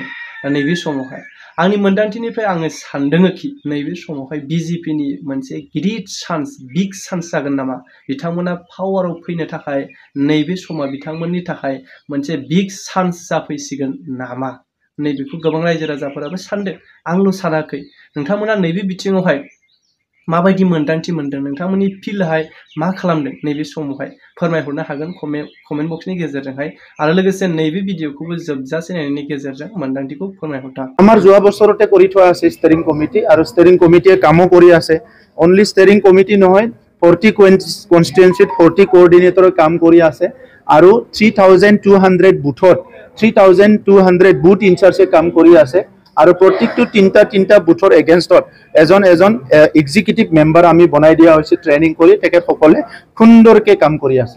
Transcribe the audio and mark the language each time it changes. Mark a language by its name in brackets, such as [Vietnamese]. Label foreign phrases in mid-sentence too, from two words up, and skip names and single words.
[Bodo] नैबे समावहाय आंनि मोन्दांथिनिफ्राय आङो सानदोंखि नैबे समावहाय BJPनि मोनसे गिदिर चान्स [English] big chance [Bodo] जागोन नामा बिथांमोना पावाराव फैनो थाखाय नैबे समा बिथांमोननि थाखाय मोनसे [English] big chance [Bodo] जाफैसिगोन नामा नैबेखौ गोबां रायजो राजाफोराबो सानदों आंल' सानाखै। नोंथांमोना नैबे बिथिङावहाय माबायदि मोन्दांथि मोनदों नोंथांमोननि फिल्डहाय मा खालामदों नैबे समावहाय फोरमायहरनो हागोन कमेन्ट बक्सनि गेजेरजोंहाय आरो लोगोसे नैबे भिडिअखौबो जोबजासे नायनायनि गेजेरजों मोन्दांथिखौ फोरमायहरथा। [Assamese] আমাৰ যোৱা বছৰতে কৰি থোৱা আছে [English] steering committee [Assamese] আৰু ষ্টেৰিং কমিটিয়ে কামো কৰি আছে [English] only steering committee [Assamese] নহয় 40 কনষ্টিটুৱেঞ্চিত 40 কোঅৰ্ডিনেটৰে কাম কৰি আছে আৰু 3200 বুথত 3200 বুথ ইনচাৰ্জে কাম কৰি আছে আৰু প্ৰত্যেকটো তিনটা বুথৰ এগেইনষ্টত এজন [English] executive member [Assamese] আমি বনাই দিয়া হৈছে ট্ৰেইনিং কৰি তেখেতসকলে সুন্দৰকৈ কাম কৰি আছে।